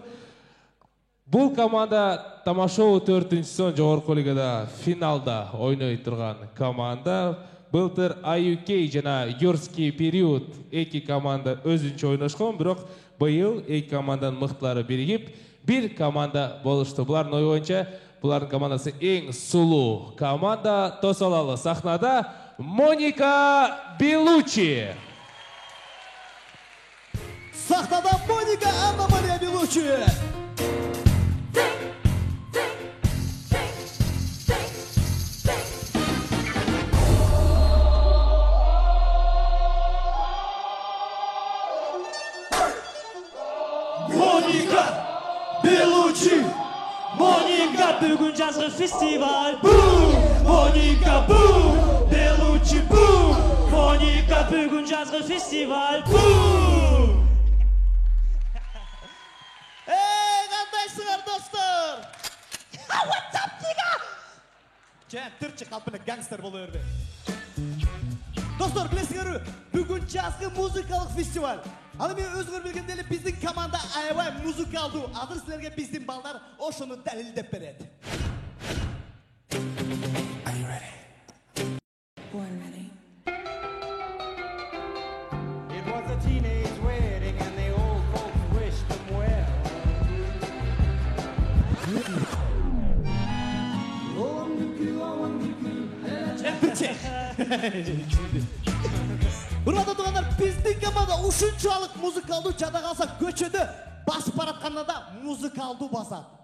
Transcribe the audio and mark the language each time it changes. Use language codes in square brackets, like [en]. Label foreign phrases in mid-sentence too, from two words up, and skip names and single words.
[ky] Бул команда тамашоо 4-сөн жогорку лигада финалда ойной турган команда. Былтыр IUK жана Юрский период эки команда өзүнчө ойношкон, бирок быйыл эки команданын мыктылары биригип, бир команда болушту. Булардын ою боюнча, булардын командасы эң сулуу команда. Тосолалы сахнада Моника Белучи. Сахнада Моника Анна Мария Белучи. Моника Белучи. Моника бүгүн жазгы фестиваль. Моника бум. Белучи бум. Моника бүгүн жазгы фестиваль. Бум. Кандайсыңар достор? [en] What's up, nigga? [ky] Жана түрчү калпына гангстер боло бербе. Достор, билесиңерби? Бүгүн жазгы музыкалык фестиваль. Ал эми өзүңөр билгендей эле биздин команда аябай музыкалдуу. Азыр силерге биздин балдар ошону далилдеп берет. [en] Are you ready? Born ready. It was a teenage wedding and the old folks wished them well. [ky] Урматтуу туугандар, биздин команда ушунчалык музыкалдуу, жада калса көчөдө басып баратканда да музыкалдуу басат.